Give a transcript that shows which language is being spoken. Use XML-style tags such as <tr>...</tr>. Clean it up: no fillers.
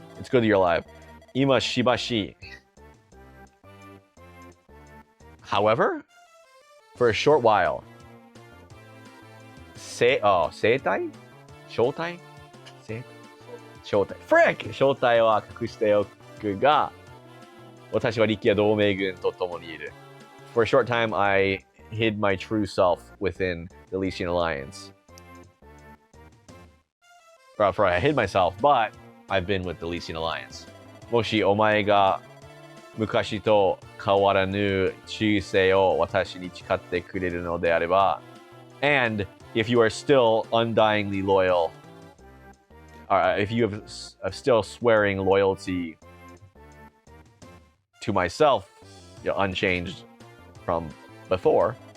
<en>It's good that you're alive.</en> <ja>今しばし。</ja> <en>However, for a short while, 生体正体Frick!</en> <ja>正体は隠しておくが、私は力也同盟軍と共にいる。</ja> <en>For a short time, I hid my true self within the Lycian Alliance. For I hid myself, but I've been with the Lycian Alliance.</en> <ja>もしお前が昔と変わらぬ忠誠を私に誓ってくれるのであれば</ja> <en>and if you are still undyingly loyal, if you have still swearing loyalty to myself, unchanged from before,</en>